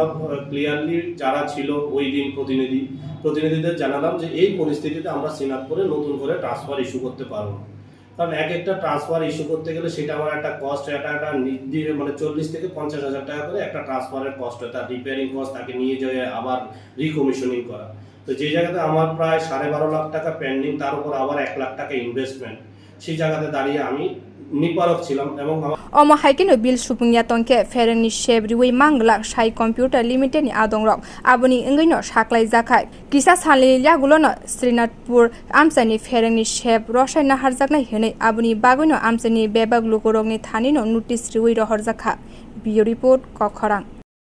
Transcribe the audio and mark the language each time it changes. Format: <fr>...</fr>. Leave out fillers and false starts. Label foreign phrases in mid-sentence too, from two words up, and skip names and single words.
<bn>ক্লিয়ারলি যারা ছিল ওই দিন প্রতিনিধিদের জানালাম যে এই পরিস্থিতিতে আমরা শ্রীনাথপুরে নতুন করে</bn> <en>transfer issue</en> <bn>করতে পারবো কারণ একটা</bn> <en>transfer issue</en> <bn>করতে গেলে সেটা আমার একটা কস্ট একটা নির্দিষ্ট মানে 40 থেকে 50,000 টাকা করে একটা ট্রান্সফারের কস্ট হয় তার</bn> <en>repairing cost</en> <bn>তাকে নিয়ে যেয়ে আবার রিকমিশনিং করা তো যে জায়গাতে আমার প্রায় 12.5 লাখ টাকা পেন্ডিং তার উপর আবার 1 লাখ টাকা ইনভেস্টমেন্ট সেই জায়গাতে দাঁড়িয়ে আমি নিপারক ছিলাম এবং</bn> <trp>amchaio bill supungya tongke pherangni shep riwi manglak sai computer limited ni adongrok aboni ngino saklai jakhai kisa salni yagulono Shrenathpur amchaini pherangni shep rosai naharjaknai hene aboni bagino amchaini bebag lukurogni thani no notice riwi rohorjakha bio report kokthum।</trp>